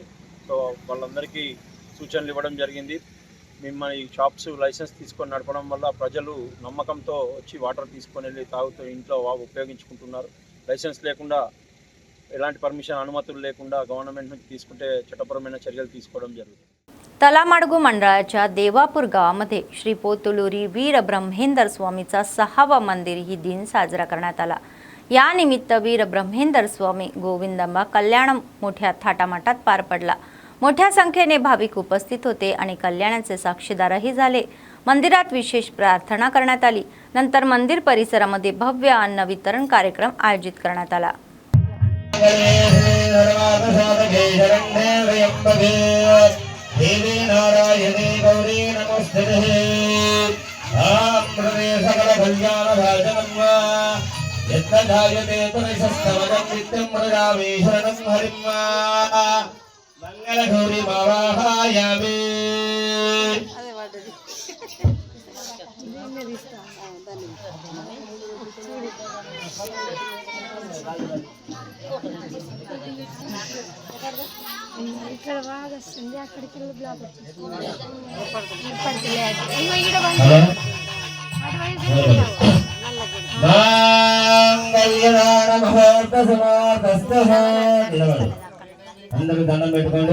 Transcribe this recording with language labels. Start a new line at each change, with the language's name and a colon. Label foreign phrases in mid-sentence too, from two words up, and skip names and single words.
Telugu: సో వాళ్ళందరికీ సూచనలు ఇవ్వడం జరిగింది. మిమ్మల్ని ఈ షాప్స్ లైసెన్స్ తీసుకొని నడపడం వల్ల ప్రజలు నమ్మకంతో వచ్చి వాటర్ తీసుకొని వెళ్ళి తాగుతూ ఇంట్లో ఉపయోగించుకుంటున్నారు. లైసెన్స్ లేకుండా, ఎలాంటి పర్మిషన్, అనుమతులు లేకుండా गव्हर्नमेंट నుంచి తీసుకుంటే చట్టపరమైన చర్యలు తీసుకోవడం జరుగుతుంది.
Marathi: तलामाडगू मंडळाच्या देवापूर गावामध्ये श्री पोतुलुरी वीर ब्रह्मेंदर स्वामीचा 6वा मंदिरही दिन साजरा करण्यात आला. या निमित्त वीर ब्रह्मेंदर स्वामी गोविंदंबा कल्याणम मोठ्या थाटामाटात पार पडला. मोठ्या संख्येने भाविक उपस्थित होते आणि कल्याणाचे साक्षीदारही झाले. मंदिरात विशेष प्रार्थना करण्यात आली. नंतर मंदिर परिसरामध्ये भव्य अन्न वितरण कार्यक्रम आयोजित करण्यात आला.
Sanskrit: देवी नारायणी गौरी नमस्ते सकल कल्याण भाजनम यत्र जायते तरिशस्तवनं नित्यं मृगावे शरणं हरिं मंगलगौरी मावाहयामि.
Telugu: ఇక్కడ బాగా వస్తుంది, అక్కడికి వెళ్ళి బ్లాక్ అందరూ దండం పెట్టుకోండి.